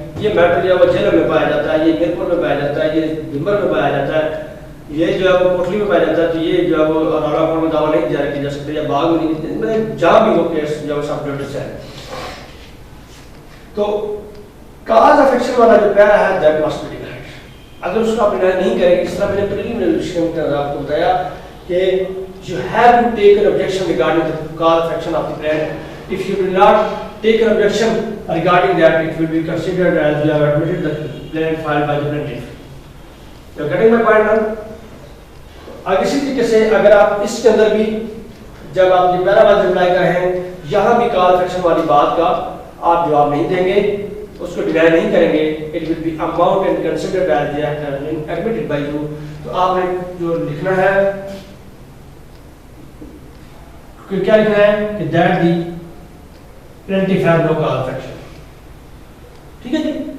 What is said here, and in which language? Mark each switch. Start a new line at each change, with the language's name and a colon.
Urdu: یہ میٹر جو ہے وہ جیلر میں پایا جاتا ہے، یہ میرپور میں پایا جاتا ہے، یہ بمبر میں پایا جاتا ہے، یہ جو ہے وہ کوٹلی میں پایا جاتا ہے. تو یہ جو ہے وہ راولا کوٹ میں دعویٰ نہیں دائر کیا جا سکتا یا باغ میں نہیں، جہاں بھی وہ کیس جو ہے سب جوڈس ہے. تو کاز آف ایکشن والا جو پیرا ہے
English: That must be denied.
Urdu: اگر اس کو آپ ڈینائی نہیں کریں گے، اس طرح میں نے پریلیمنری ایڈیشن کے اندر آپ کو بتایا کہ
English: you have to take an objection regarding the cause of action of the plaintiff. If you do not take an objection regarding that, it will be considered as you have admitted the plaintiff filed by the plaintiff. You are getting my point now?
Urdu: اگر اسی طریقے سے اگر آپ اس کے اندر بھی جب آپ یہ پہلا بات ریپلائی کر رہے ہیں یہاں بھی کال فیکشن والی بات کا آپ جواب نہیں دیں گے، اس کو ڈینائی نہیں کریں گے،
English: it will be amount and considered as they have been admitted by you.
Urdu: تو آپ نے جو لکھنا ہے کیا لکھنا ہے کہ
English: that the plaintiff has no cause of action.
Urdu: ٹھیک ہے جی.